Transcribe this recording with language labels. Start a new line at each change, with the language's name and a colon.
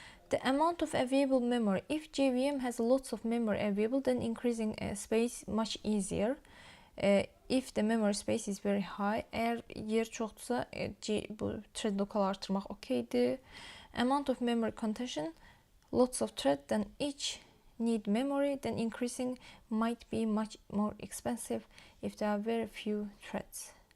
English: The amount of available memory. If JVM has lots of memory available, then increasing space much easier. If the memory space is very high,
Azerbaijani: eğer yer çoxdursa, bu thread local artırmaq okeydir.
English: Amount of memory contention, lots of thread, then each need memory, then increasing might be much more expensive if there are very few threads.